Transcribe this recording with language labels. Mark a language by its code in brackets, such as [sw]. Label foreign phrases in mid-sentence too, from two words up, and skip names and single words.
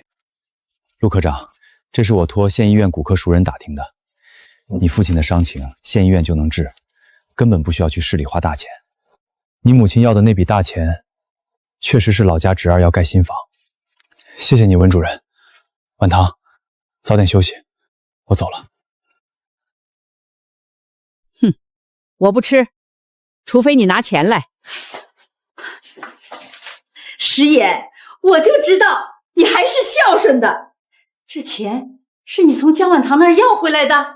[zh] 陸科長，這是我托縣醫院骨科熟人打聽的，你父親的傷情，縣醫院就能治，根本不需要去市裡花大錢。你母親要的那筆大錢，確實是老家侄兒要蓋新房。謝謝你，溫主任。晚堂，早點休息，我走了。哼，我不吃，除非你拿錢來。石野，我就知道你还是孝順的。这钱是你从江晚堂那儿要回来的？